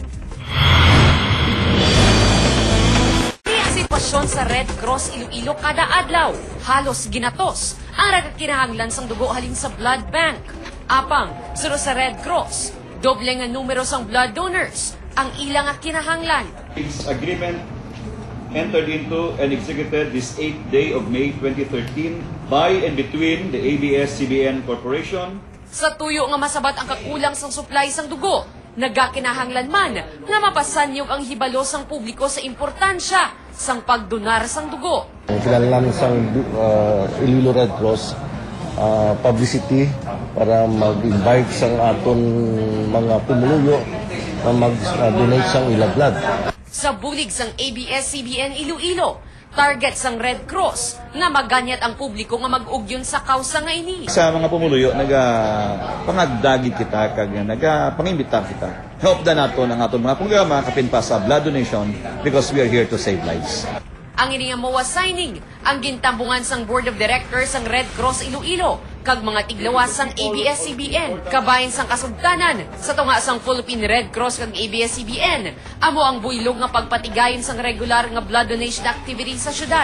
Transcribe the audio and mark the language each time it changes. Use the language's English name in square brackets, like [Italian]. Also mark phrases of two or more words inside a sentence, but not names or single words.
[Hiligaynon] Ang sitwasyon sa Red Cross Iloilo kada adlaw, halos ginatos ang kinahanglan sang dugo halin sa blood bank. Apang, suro sa Red Cross, doble nga numero sang blood donors ang ilang kinahanglan. [English] Agreement entered into and executed this 8th day of May 2013 by and between the ABS-CBN Corporation. [Hiligaynon] Sa tuyo nga masabat ang kakulang sang supply sang dugo, nagakinahanglan man nga mapasanyog ang hibalo sang publiko sa importansya sang pagdonar sang dugo. Kailangan sang [English] Iloilo Red Cross publicity [Hiligaynon] para mag-invite sang aton mga pumuluyo na mag-donate sang ila blood. Sa bulig sang ABS-CBN Iloilo, target sang Red Cross nga maganyat ang publiko nga mag-ugyon sa kausa nga ini. Sa mga pumuluyo, pangagdagi kita, pangimbita kita. Help na nato ng aton mga programa kapin pa sa [English] blood donation because we are here to save lives. [Hiligaynon] Ang ini nga MOA signing, ang gintambungan sang Board of Directors sang Red Cross Iloilo, kag mga tiglawas sang ABS-CBN, kabayan sang kasugtanan, sa tunga sang Philippine Red Cross kag ABS-CBN, amo ang buylog nga pagpatigayon sang regular nga [English] blood donation activity [Hiligaynon] sa syudad.